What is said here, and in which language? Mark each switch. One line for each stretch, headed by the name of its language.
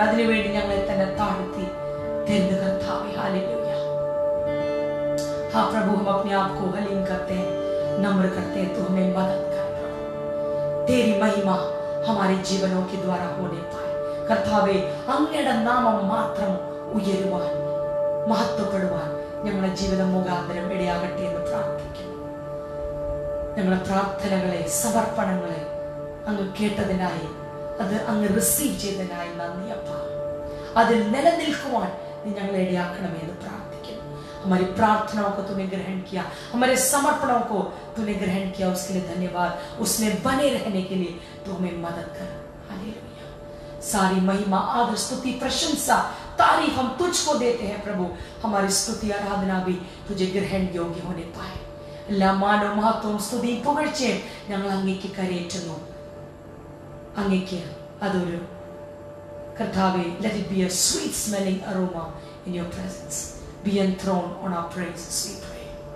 Malayalam: അതിനുവേണ്ടി ഞങ്ങളെ തന്നെ താഴ്ത്തി തരുന്ന കർത്താവേ ഹല്ലേലൂയ.
Hindi: हाँ प्रभु, हम अपने आप को हलीम करते हैं, नम्र करते हैं, तो हमें मदद कर प्रभु. तेरी महिमा हमारे जीवनों के द्वारा होने पाए
Malayalam: കർത്താവേ, അങ്ങയുടെ നാമം മാത്രം ഉയരുവാൻ, മഹത്വപ്പെടുവാൻ ഞങ്ങളുടെ ജീവിതം മുഖാന്തരം ഇടയാകട്ടെ എന്ന് പ്രാർത്ഥിക്കുന്നു. ഞങ്ങളുടെ പ്രാർത്ഥനകളെ, സമർപ്പണങ്ങളെ അങ്ങ് കേട്ടതിനായി, അത് അങ്ങ് റിസീവ് ചെയ്തതിനായി നന്ദി അപ്പ. അതിൽ നിലനിൽക്കുവാൻ നീ ഞങ്ങളെ ഇടയാക്കണമേ എന്ന് പ്രാർത്ഥിക്കുന്നു.
Hindi: हमारी प्रार्थनाओं को तूने ग्रहण किया, हमारे समर्पणों को तूने ग्रहण किया, उसके लिए धन्यवाद। उसमें बने रहने के लिए तू हमें मदद कर। हालेलुया। सारी महिमा, आदर, स्तुति, प्रशंसा, तारीफ हम तुझको देते हैं प्रभु। हमारी स्तुति आराधना भी तुझे ग्रहण योग्य होने पाए।
Malayalam: എല്ലാ മാനവും മഹത്വവും സ്തുതിയും പുകഴ്ചയും ഞങ്ങൾ അങ്ങേക്ക് കരയേറ്റുന്നു. അങ്ങേക്ക് അതൊരു കർത്താവേ,
English: let it be a sweet smelling aroma in your presence. Be enthroned on our praises, we pray.